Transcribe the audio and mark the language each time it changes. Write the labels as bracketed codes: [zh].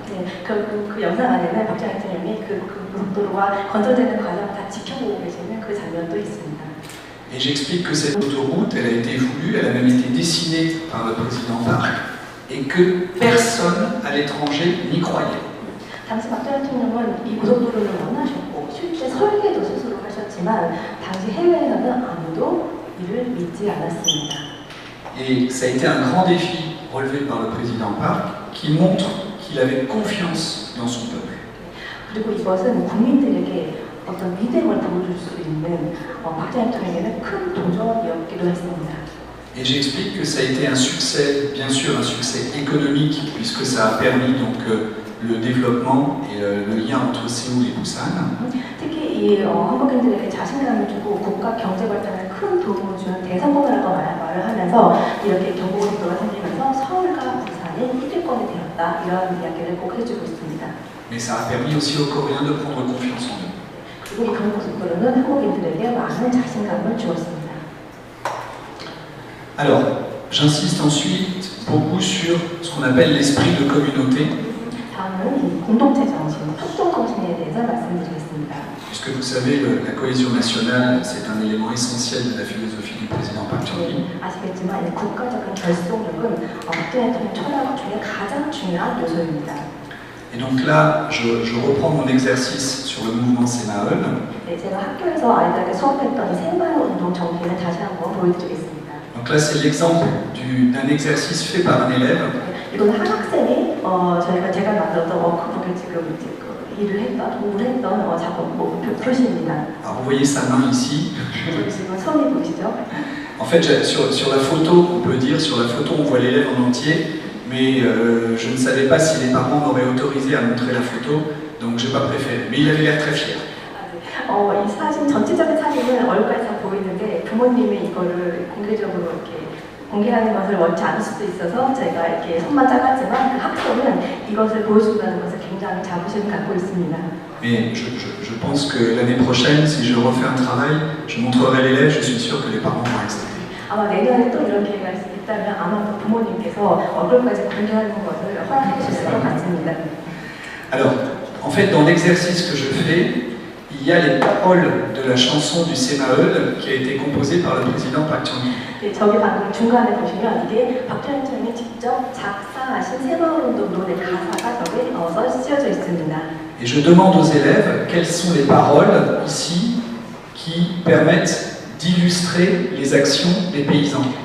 [ko] 네, 그 영상 안에는 박정희 대통령이 그 고속도로가 건설되는 과정을 다 지켜보고 계시는 그 장면도 있습니다. [fr] Et j'explique que cette autoroute, elle a été voulue, elle a même été dessinée par le président Park, et que personne à l'étranger n'y croyait. [ko] 당시 박정희 대통령은 이 고속도로를 원하셨고 실제 설계도 스스로 하셨지만 당시 해외에서는 아무도 이를 믿지 않았습니다. [fr] Et ça a été un grand défi relevé par le président Park, qui montre qu'il avait confiance dans son peuple. [ko] 그리고 이것은 국민들에게 어떤 믿음을 보여줄 수 있는 박정희 대통령에게는 큰 도전이었기도 했습니다. [fr] Et j'explique que ça a été un succès, bien sûr un succès économique, puisque ça a permis donc le développement et le lien entre Séoul et Busan. [ko] 특히 이 한국인들에게 자신감을 주고 국가 경제 발전에 큰 도움을 주는 대성공이라고 말을 하면서 이렇게 경부고속도로가 생기면서 서울과 부산이 1위권이 되었다 이런 이야기를 꼭 해주고 있습니다. [fr] Mais ça a permis aussi aux Coréens de prendre confiance en eux. [ko] 그리고 이 경부고속도로는 한국인들에게 많은 자신감을 주었습니다. [fr] Alors, j'insiste ensuite beaucoup sur ce qu'on appelle l'esprit de communauté. [ko] 다음은 이 공동체 정신, 협동 정신에 대해서 말씀드리겠습니다. [fr] Puisque vous savez, la cohésion nationale, c'est un élément essentiel de la philosophie du président Park Chung-hee. [ko] 아시겠지만 이 국가적인 결속력은 박정희 대통령 철학 중에 가장 중요한 요소입니다. [fr] Et donc là, je reprends mon exercice sur le mouvement Sémaeul. [ko] 네, 제가 학교에서 아이들에게 수업했던 새마을 운동 정신을 다시 한번 보여드리겠습니다. [fr] Donc là, c'est l'exemple d'un exercice fait par un élève. [ko] 이건 한 학생이 제가 만들었던 워크북에 지금 일을 했던, 공부를 했던 작업 표시입니다. [fr] Alors vous voyez sa main ici. [ko] 지금 손이 보이시죠? [fr] En fait, sur la photo, on peut dire, sur la photo, on voit l'élève en entier, mais je ne savais pas si les parents m'auraient autorisé à montrer la photo, donc j'ai pas préféré. Mais il avait l'air très fier. [ko] 이 사진, 전체적인 사진은 얼굴까지 다 보이는데 부모님이 이거를 공개적으로 이렇게 공개하는 것을 원치 않을 수도 있어서 제가 이렇게 손만 작았지만 그 학생은 이것을 보여준다는 것을 굉장히 자부심을 갖고 있습니다. [fr] Mais je pense que l'année prochaine, si je refais un travail, je montrerai l'élève, je suis sûr que les parents vont accepter. [ko] 아마 내년에 또 이런 기회가 있다면 아마 또 부모님께서 얼굴까지 공개하는 것을 허락해 주실 것 같습니다. [fr] Alors, en fait, dans l'exercice que je fais, il y a les paroles de la chanson du Sémaeul qui a été composée par le président Park Chung-hee. [ko] 네, 저기 방금 중간에 보시면 이게 박정희 대통령이 직접 작사하신 새마을운동 노래 가사가 저기 쓰여져 있습니다. [fr] Et je demande aux élèves quelles sont les paroles ici qui permettent d'illustrer les actions des paysans.